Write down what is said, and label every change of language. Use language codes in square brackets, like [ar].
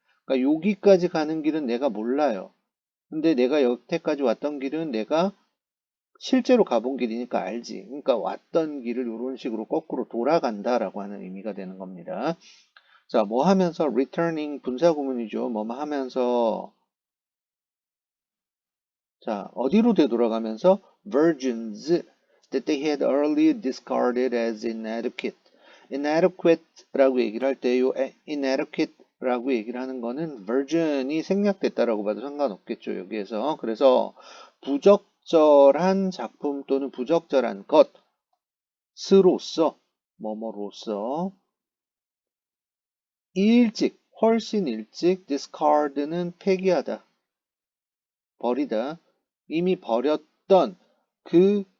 [ko] 그러니까 여기까지 가는 길은 내가 몰라요. 근데 내가 여태까지 왔던 길은 내가 실제로 가본 길이니까 알지. 그러니까 왔던 길을 이런 식으로 거꾸로 돌아간다라고 하는 의미가 되는 겁니다. 자, 뭐 하면서 returning 분사구문이죠. 뭐 하면서 자, 어디로 되돌아가면서 [en] virgins that they had early discarded as inadequate. [ko] inadequate라고 얘기를 할 때 요 inadequate라고 얘기를 하는 거는 virgin이 생략됐다라고 봐도 상관없겠죠. 여기에서. 그래서 부적절한 작품 또는 부적절한 것으로서 뭐뭐로서 일찍 훨씬 일찍 discard는 폐기하다 버리다 이미 버렸던 그